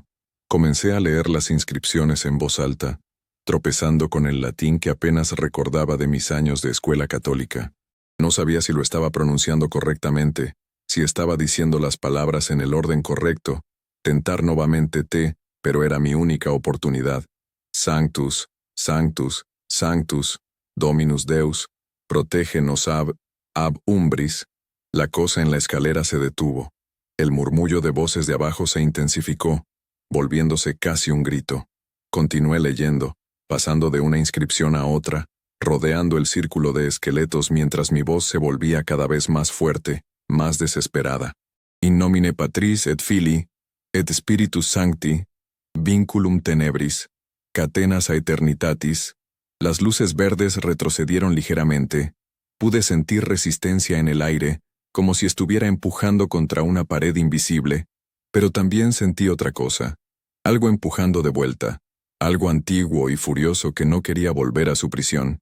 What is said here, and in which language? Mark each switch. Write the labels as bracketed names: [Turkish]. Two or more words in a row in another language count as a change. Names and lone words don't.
[Spanish] Comencé a leer las inscripciones en voz alta, tropezando con el latín que apenas recordaba de mis años de escuela católica. No sabía si lo estaba pronunciando correctamente, si estaba diciendo las palabras en el orden correcto. Tentar nuevamente pero era mi única oportunidad. [Latin] Sanctus, Sanctus, Sanctus. Dominus Deus, protégenos ab umbris. [Spanish] La cosa en la escalera se detuvo. El murmullo de voces de abajo se intensificó, volviéndose casi un grito. Continué leyendo, pasando de una inscripción a otra, rodeando el círculo de esqueletos mientras mi voz se volvía cada vez más fuerte, más desesperada. [Latin] In nomine Patris et Filii, et Spiritus Sancti, vinculum tenebris, catenas aeternitatis. [Spanish] Las luces verdes retrocedieron ligeramente. Pude sentir resistencia en el aire, como si estuviera empujando contra una pared invisible, pero también sentí otra cosa, algo empujando de vuelta, algo antiguo y furioso que no quería volver a su prisión.